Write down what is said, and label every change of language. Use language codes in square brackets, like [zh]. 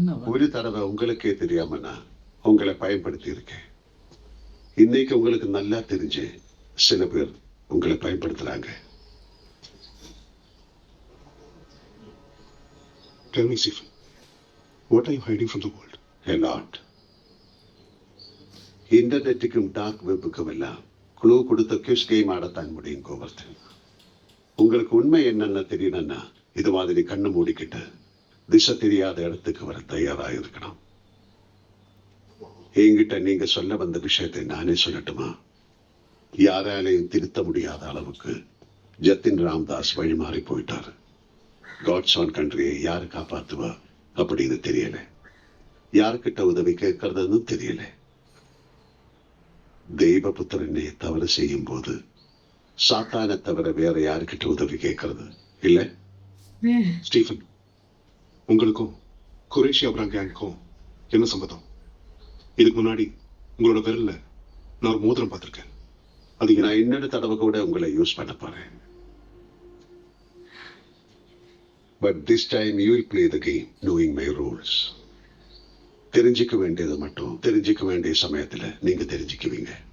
[ta] ஒரு தடவை உங்களுக்கே தெரியாம நான் உங்களை பயன்படுத்தி இருக்கேன். இன்னைக்கு உங்களுக்கு நல்லா தெரிஞ்சு சில பேர் உங்களை பயன்படுத்துறாங்க. [en] Tell me, Stephen, what are you hiding from the world? A lot. [ta] இன்டர்நெட்டுக்கும் dark வெப்புக்கும் எல்லாம் குழு கொடுத்த கியூஸ் கேம் ஆடத்தான் முடியும் கோவர்தன். உங்களுக்கு உண்மை என்னென்ன தெரியணும்னா இது மாதிரி கண்ணு மூடிக்கிட்டு திசை தெரியாத இடத்துக்கு வர தயாரா இருக்கணும். என்கிட்ட நீங்க சொல்ல வந்த விஷயத்தை நானே சொல்லட்டுமா? யாராலையும் திருத்த முடியாத அளவுக்கு ஜத்தின் ராம்தாஸ் வழிமாறி போயிட்டாரு. காட்ஸ் ஆன் கண்ட்ரியை யாரு காப்பாத்துவா அப்படின்னு தெரியல. யாருக்கிட்ட உதவி கேட்கறதுன்னு தெரியல. தெய்வபுத்திரனே தவறு செய்யும் போது சாத்தானை தவிர வேற யாருக்கிட்ட உதவி கேட்கறது இல்ல? ஸ்டீஃபன், உங்களுக்கும் குரேஷி அப்ராம் கேங்குக்கும் என்ன சம்பந்தம்? இதுக்கு முன்னாடி உங்களோட விரல்ல நான் ஒரு மோதிரம் பார்த்திருக்கேன். அது நான் இன்னொரு தடவை கூட உங்களை யூஸ் பண்ண போறேன். [en] But this time you will play the game knowing my rules. [ta] தெரிஞ்சிக்க வேண்டியது மட்டும் தெரிஞ்சிக்க வேண்டிய சமயத்துல நீங்க தெரிஞ்சுக்குவீங்க.